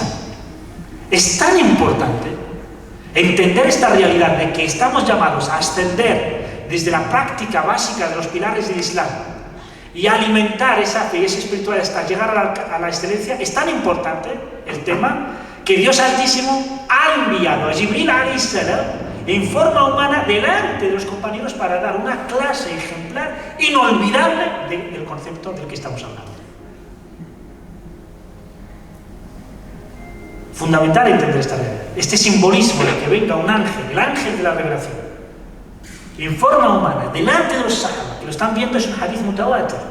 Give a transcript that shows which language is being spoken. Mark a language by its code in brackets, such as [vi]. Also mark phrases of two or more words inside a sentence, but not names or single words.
[es] Es tan importante entender esta realidad de que estamos llamados a ascender desde la práctica básica de los pilares del Islam y alimentar esa fe y esa espiritualidad hasta llegar a la excelencia. Es tan importante el tema que Dios Altísimo ha enviado a Jibril [ar] عليه السلام [es] en forma humana delante de los compañeros para dar una clase ejemplar inolvidable del concepto del que estamos hablando. Fundamental entender esta realidad, este simbolismo de que venga un ángel, el ángel de la revelación, en forma humana, delante de los sahaba, que lo están viendo, es un [ar] حديث متواتر.